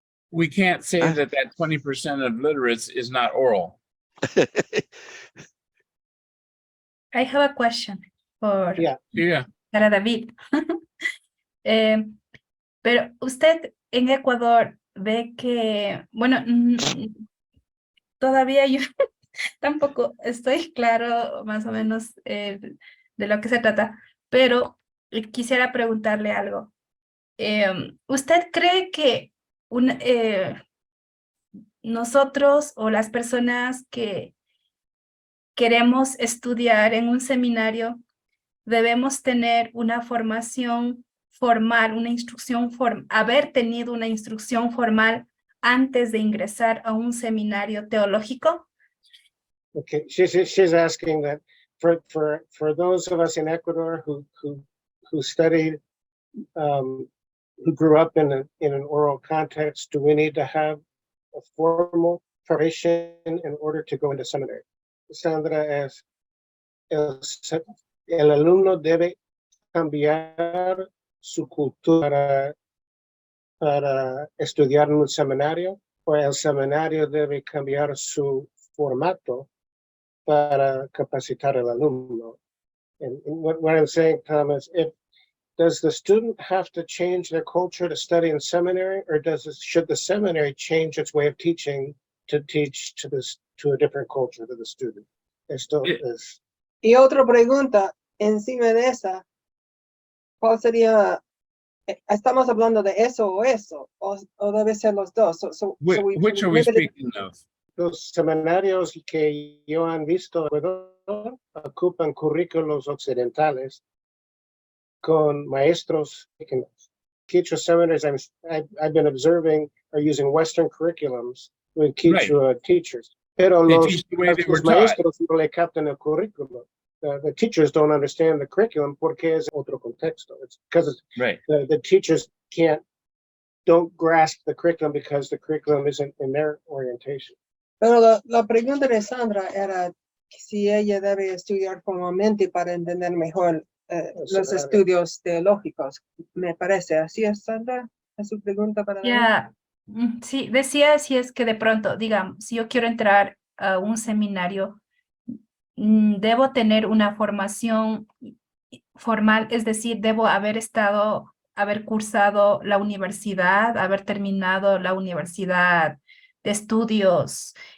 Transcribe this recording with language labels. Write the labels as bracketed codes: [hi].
[en] We can't say that 20% of literates is not oral. I have a question for yeah, [es] para David. Pero usted en Ecuador ve que, bueno, todavía yo tampoco estoy claro más o menos de lo que se trata, pero quisiera preguntarle algo. ¿Usted cree que nosotros o las personas que queremos estudiar en un seminario debemos tener una formación formal, una instrucción haber tenido una instrucción formal antes de ingresar a un seminario teológico? [en] okay. She's asking that for those of us in Ecuador who studied, who grew up in an oral context, do we need to have a formal preparation in order to go into seminary? [es] Sandra, es el alumno debe cambiar su cultura para estudiar en un seminario, o el seminario debe cambiar su formato para capacitar al alumno. [en] And what I'm saying, Thomas, does the student have to change their culture to study in seminary, or should the seminary change its way of teaching to teach to a different culture to the student? [es] Esto es. Y otra pregunta encima de esa, ¿cuál sería? ¿Estamos hablando de eso o debe ser los dos? [en] Which are we speaking of? [es] Los seminarios que yo han visto ocupan currículos occidentales con maestros. [en] Quechua seminaries I've been observing are using Western curriculums with Quechua teachers. [es] Pero los maestros no le captan el currículo. [en] The teachers don't understand the curriculum [es] porque es otro contexto. [en] It's because the teachers don't grasp the curriculum because the curriculum isn't in their orientation. [es] Pero la pregunta de Sandra era si ella debe estudiar formalmente para entender mejor los estudios teológicos. Me parece. ¿Así es, Sandra? ¿Es su pregunta para Ya, sí, decía si es que de pronto, digamos, si yo quiero entrar a un seminario, debo tener una formación formal, es decir, debo haber cursado la universidad, haber terminado la universidad de estudios